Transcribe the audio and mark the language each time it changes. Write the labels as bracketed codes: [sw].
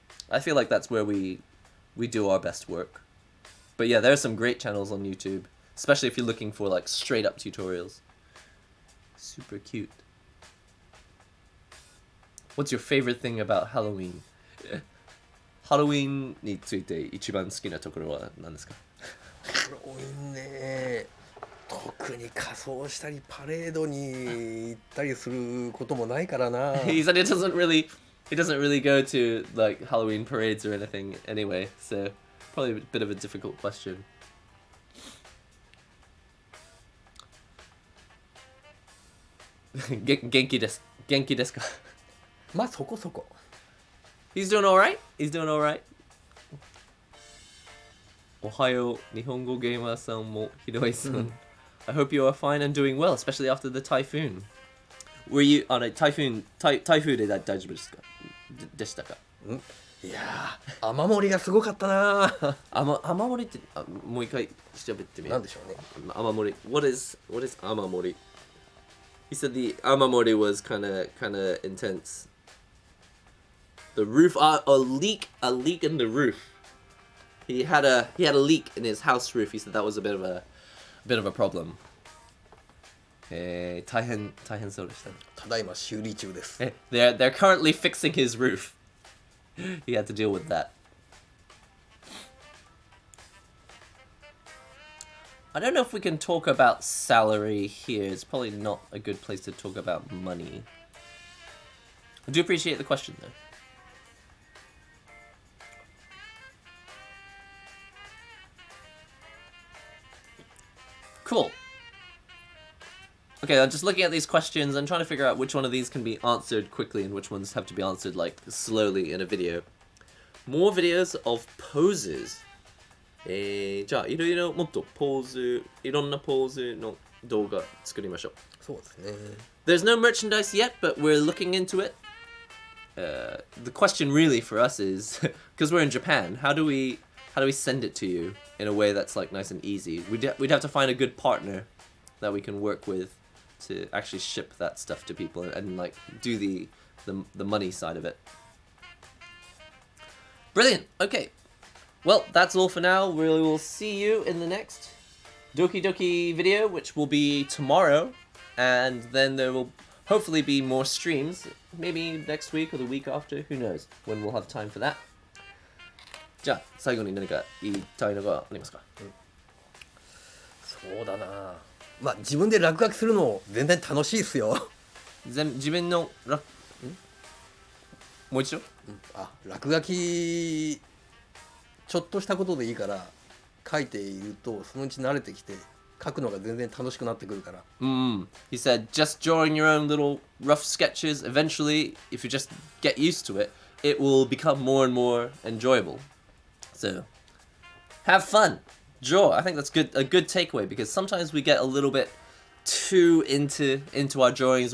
[en] I feel like that's where we do our best work. But yeah, there are some great channels on YouTube, especially if you're looking for like straight up tutorials. Super cute. What's your favorite thing about Halloween? [ja] Halloween について一番好きなところは何ですか？ハロウィンね、特に仮装したりパレードに行ったりすることもないからな。 [en] He said he doesn't really go to like Halloween parades or anything anyway, so probably a bit of a difficult question. [ja] Genki desu ka? まあそこそこ。 [en] He's doing all right. [ja] Ohayo, NihongoGamer-san mo Hinoe-san. [en] I hope you are fine and doing well, especially after the typhoon. Were you on a typhoon? [ja] Typhoon で大丈夫ですか？でしたか？いやー、雨漏りがすごかったな。雨漏りってもう一回調べてみよう。なんでしょうね。 [en] 雨漏り。What is 雨漏り? He said the 雨漏り was kind of intense. The roof, a leak in the roof. He had a leak in his house roof. He said that was a bit of a problem. [ja] 大変そうでした。ただいま修理中です。 [en] They're currently fixing his roof. He had to deal with that. I don't know if we can talk about salary here. It's probably not a good place to talk about money. I do appreciate the question though. Cool. Okay, I'm just looking at these questions and trying to figure out which one of these can be answered quickly and which ones have to be answered like slowly in a video. More videos of poses. [ja] じゃあいろいろもっとポーズ、いろんなポーズの動画作りましょう。そうですね。 [en] There's no merchandise yet, but we're looking into it. The question really for us is, because we're in Japan, how do we send it to you in a way that's like nice and easy? We'd have to find a good partner that we can work with to actually ship that stuff to people and like do the money side of it. Brilliant. Okay. Well, that's all for now. We will see you in the next Doki Doki video, which will be tomorrow, and then there will hopefully be more streams, maybe next week or the week after, who knows when we'll have time for that. [ja] じゃあ最後に何か言いたいのがありますか？そうだな。まあ自分で落書きするの全然楽しいですよ。自分のもう一度？落書きちょっとしたことでいいから書いているとそのうち慣れてきて書くのが全然楽しくなってくるから。 [en] He said just drawing your own little rough sketches, eventually if you just get used to it, it will become more and more enjoyable. So have fun. Draw. I think that's a good takeaway because sometimes we get a little bit too into our drawings.